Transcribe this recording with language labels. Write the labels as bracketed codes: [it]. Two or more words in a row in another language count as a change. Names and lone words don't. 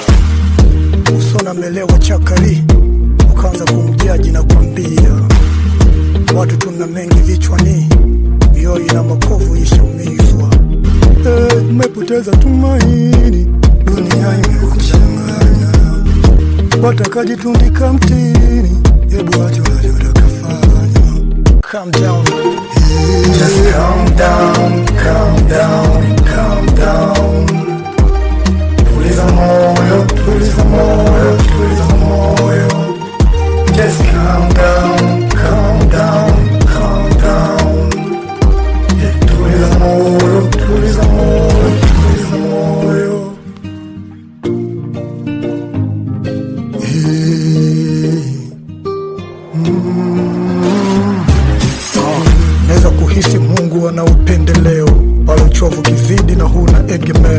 [sw] Usona melewa chakari, ukaanza kumjaji na kuambia watu tuna mengi vichwani, mioyo ina makovu ishaumizwa. Umepoteza tumaini, dunia imekuchanganya, watakajitundika mtini. Hebu wacha unachotaka, [en] calm down. Just calm down, calm down, calm down. [sw] Tuliza moyo, tuliza moyo, tuliza moyo. [en] Just calm down, calm down, calm down. [sw] Tuliza moyo, tuliza moyo, tuliza moyo. Naweza kuhisi Mungu ana upendeleo, pale uchovu kizidi na huna egemeo.